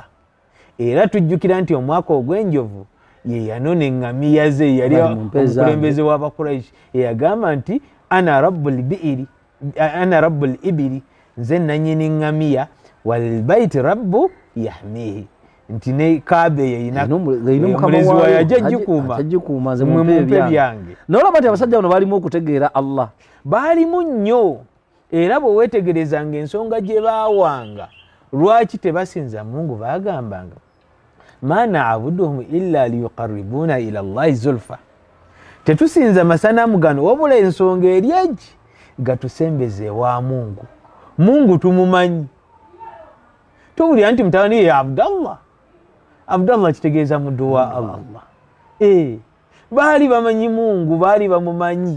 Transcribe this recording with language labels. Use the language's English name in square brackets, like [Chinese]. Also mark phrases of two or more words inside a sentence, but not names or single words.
[Ganda] era tujjukira nti omwaka ogw'enjovu ye yanona eŋŋamiya ze, yali omukulembeze w'Abakuraishi eyagamba nti [Arabic] أنا رب الإبل, [Ganda] nze nannyini ŋŋamiya [Arabic] وللبيت رب يحميه, [Ganda] nti ne Kaaba yeyina omulezi wayo ajja gikuuma mumpe byange. nolaba nti abasajja bano baalimu okutegeera Allah, baalimu nnyo. era bwe weetegerezanga ensonga gye baawanga lwaki tebasinza Mungu, baagambanga [Arabic] ما نعبدهم إلا ليقربونا إلى الله زلفى, [Ganda] tetusinza masanamu gano wabula ensonga eri egi gatusembeze wa Mungu. Mungu tumumanyi. towulira nti mutabani ye Abdallah kitegeeza muddu wa Allah. baali bamanyi Mungu, baali bamumanyi